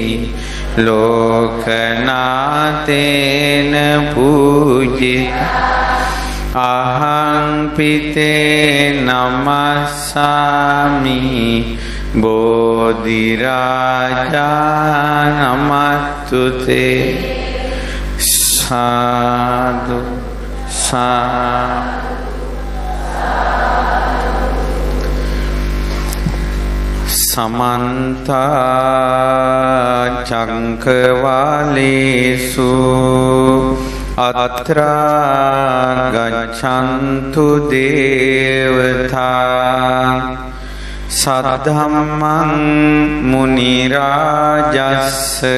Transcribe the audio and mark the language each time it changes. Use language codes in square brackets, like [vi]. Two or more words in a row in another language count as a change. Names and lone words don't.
[pi] ලෝකනාතේන පූජිත අහං පිතේ නමස්සාමි බෝධි රාජා නමස්තුතේ සාදු සාදු. සමන්ත චක්කවාලේසු අත්‍රා ගච්ඡන්තු දේවතා සද්ධම්මං මුනි රාජස්ස